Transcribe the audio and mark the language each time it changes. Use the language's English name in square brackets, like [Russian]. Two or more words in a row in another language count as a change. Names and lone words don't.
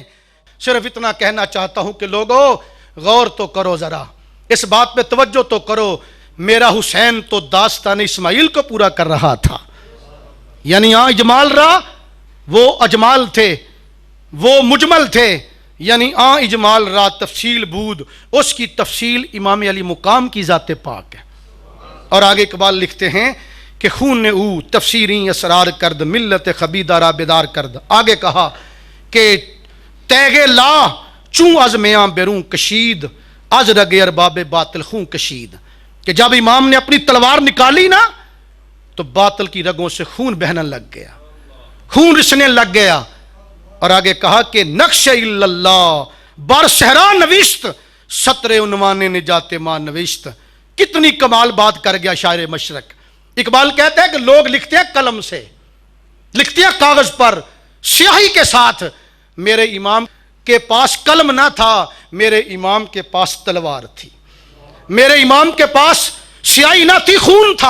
[Urdu] صرف اتنا کہنا چاہتا ہوں کہ لوگوں غور تو کرو، ذرا اس بات پہ توجہ تو کرو. میرا حسین تو داستان اسماعیل کو پورا کر رہا تھا. یعنی [Persian] اجمال را [Urdu] وہ اجمال تھے، وہ مجمل تھے، [Persian] یعنی اجمال را تفصیل بود، [Urdu] اس کی تفصیل امام علی مقام کی ذات پاک ہے. اور آگے اقبال لکھتے ہیں کہ خون نے [Persian] او تفسیری اسرار کرد ملت خبیدہ را بیدار کرد. [Urdu] آگے کہا کہ [Persian] تیغ لا چوں از میاں بیرون کشید از رگ ارباب باطل خون کشید. [Urdu] کہ جب امام نے اپنی تلوار نکالی نا تو باطل کی رگوں سے خون بہنے لگ گیا، خون رسنے لگ گیا. اور آگے کہا کہ [Persian] نقش اللہ بر صحرا نوشت سطر عنوان نجات ماں نوشت. [Urdu] کتنی کمال بات کر گیا شاعر مشرق. اقبال کہتا ہے کہ لوگ لکھتے ہیں قلم سے، لکھتے ہیں کاغذ پر سیاہی کے ساتھ. میرے امام کے پاس قلم نہ تھا، میرے امام کے پاس تلوار تھی. میرے امام کے پاس سیاہی نہ تھی، خون تھا.